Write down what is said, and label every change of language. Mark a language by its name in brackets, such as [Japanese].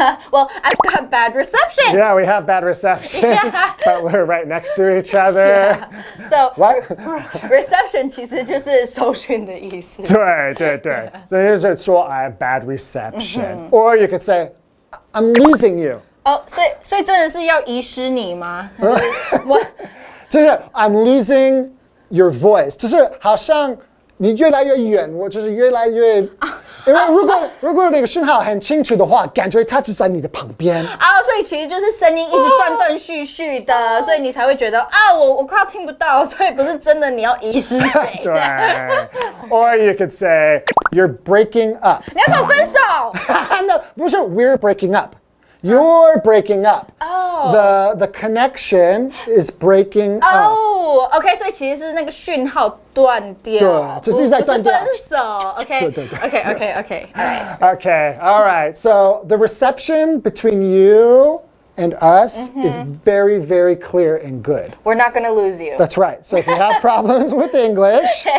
[English] Well, I've got bad reception. Yeah, we have bad reception, Yeah. but we're right next to each other. So, What? [Chinese] reception 其实就是收讯的意思。对，所以就是说 [English] I have bad reception, or you could say I'm losing you. [Chinese] 哦，所以真的是要遗失你吗？我就是 [English] I'm losing your voice， [Chinese] 就是好像你越来越远，我就是越来越，因为如果那个讯号很清楚的话，感觉它就在你的旁边。啊，所以其实就是声音一直断断续续的，所以你才会觉得啊，我快要听不到，所以不是真的你要遗失谁。对， [English] or you could say you're breaking up。 [Chinese] 你要跟我分手？ [English] No， [Chinese] 不是 [English] we're breaking up。You're breaking up. Oh. The connection is breaking up. [Chinese] 哦 ，OK， 所以其实是那个讯号断掉，对就是在断掉不是分手 ，OK，对 [English] ，OK， Okay, all right. So the reception between you and us is very, very clear and good. We're not gonna lose you. That's right. So if you have problems with English,